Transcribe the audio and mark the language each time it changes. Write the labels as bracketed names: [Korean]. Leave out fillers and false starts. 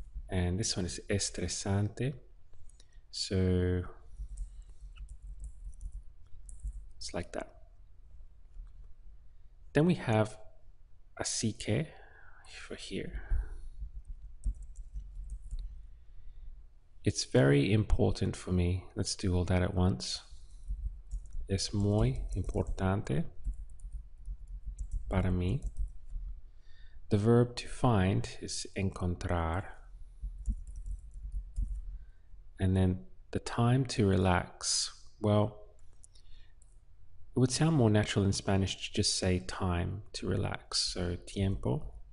[English] And this one is estresante. So it's like that. Then we have así que for here. It's very important for me. Let's do all that at once. [Spanish] Es muy importante para mí. [English] The verb to find is encontrar. And then the time to relax. Well, it would sound more natural in Spanish to just say time to relax. So tiempo.